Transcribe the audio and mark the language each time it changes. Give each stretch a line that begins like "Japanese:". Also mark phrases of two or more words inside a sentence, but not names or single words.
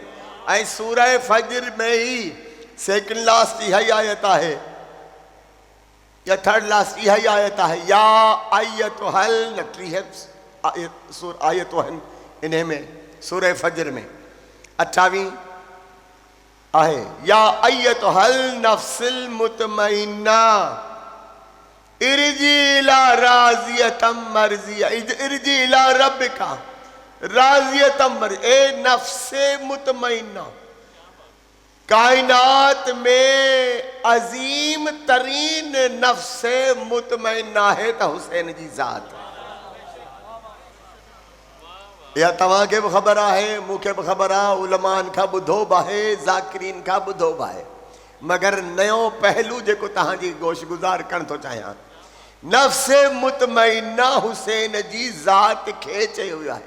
Sindhi: ऐं सूरह फज्र में ही
English: second last
Sindhi: इहा ई आयत आहे या
English: third last
Sindhi: इहा ई आयत आहे,
Arabic: يا أيها
Sindhi: आयत आहिनि इन में सूरह फज्र में 28 आहे,
Arabic: يا أيها النفس المطمئنة ارجعي إلى راضية مرضية، ارجعي إلى ربك راضية مرضية, इरजी इला रब्बिका राज़ियतम मर्ज़िया।
Sindhi: ए नफ्से मुतमइन्ना, कायनात में अजीम तरीन नफ्से मुतमइन्ना है त हुसैन जी ज़ात। या तव्हांखे बि ख़बर आहे, मूंखे बि ख़बर आहे, उलमान खां ॿुधो बि आहे, ज़ाकिरीन खां ॿुधो बि आहे, मगर नयो पहलू जेको तव्हांजी गोशगुज़ार करणु थो चाहियां, नफ्स मुतमइन्ना हुसैन जी ज़ात खे चयो वियो आहे।